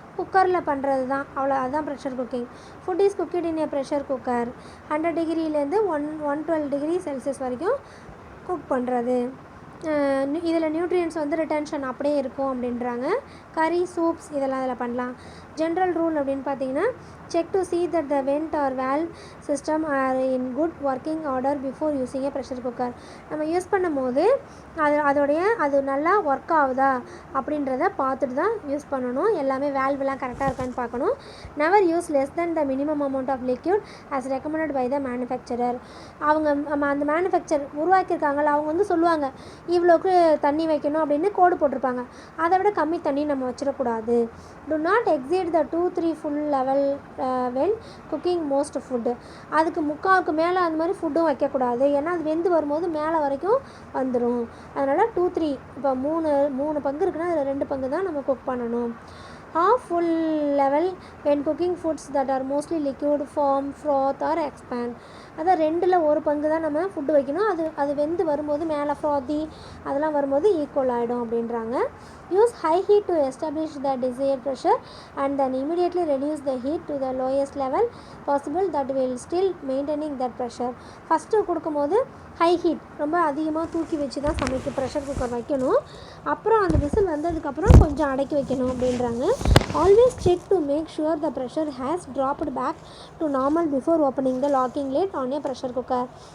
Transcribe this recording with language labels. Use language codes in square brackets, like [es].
[ta] குக்கரில் பண்ணுறது தான், அதுதான் pressure cooking. [en] Food is cooked in a pressure cooker. [ta] 100 டிகிரிலேருந்து 112 degree Celsius வரைக்கும் குக் பண்ணுறது. இதில் நியூட்ரியன்ஸ் வந்து ரிட்டன்ஷன் அப்படியே இருக்கும் அப்படின்றாங்க. கறி, சூப்ஸ் இதெல்லாம் இதில் பண்ணலாம். ஜென்ரல் ரூல் அப்படின்னு பார்த்தீங்கன்னா, [en] Check to see that the vent or valve system are in good working order before using a pressure cooker. [ta] நம்ம யூஸ் பண்ணும்போது அது நல்லா ஒர்க் ஆகுதா அப்படின்றத பார்த்துட்டு தான் யூஸ் பண்ணணும். எல்லாமே வேல்வெலாம் கரெக்டாக இருக்கான்னு பார்க்கணும். [en] Never use less than the minimum amount of liquid as recommended by the manufacturer. [ta] அந்த மேனுஃபேக்சர் உருவாக்கியிருக்காங்கள, அவங்க வந்து சொல்லுவாங்க இவ்வளோக்கு தண்ணி வைக்கணும் அப்படின்னு கோடு போட்டிருப்பாங்க. அதை விட கம்மி தண்ணி நம்ம வச்சிடக்கூடாது. [en] To not exceed the 2-3 full level when cooking most food. [ta] அதுக்கு முக்காவுக்கு மேலே அந்த மாதிரி ஃபுட்டும் வைக்கக்கூடாது, ஏன்னா அது வெந்து வரும்போது மேலே வரைக்கும் வந்துடும். அதனால் 2-3, இப்போ 3 பங்கு இருக்குன்னா அதில் 2 பங்கு தான் நம்ம குக் பண்ணணும். [en] half full level when cooking foods that are mostly liquid form, froth or expand. [ta] அதான் 2ல் 1 பங்கு தான் நம்ம ஃபுட்டு வைக்கணும். அது வெந்து வரும்போது மேலே ஃப்ராத்தி அதெல்லாம் வரும்போது ஈக்குவல் ஆகிடும் அப்படின்றாங்க. [en] Use high heat to establish the desired pressure and then immediately reduce the heat to the lowest level possible that will still maintaining that pressure. [ta] First கொடுக்கும்போது ஹை ஹீட் ரொம்ப அதிகமாக தூக்கி வச்சு தான் ப்ரெஷர் குக்கர் வைக்கணும். அப்புறம் அந்த விசில் வந்ததுக்கப்புறம் கொஞ்சம் அடக்கி வைக்கணும் அப்படின்றாங்க. [en] Always check to make sure the pressure has dropped back to normal before opening the locking lid on a pressure cooker.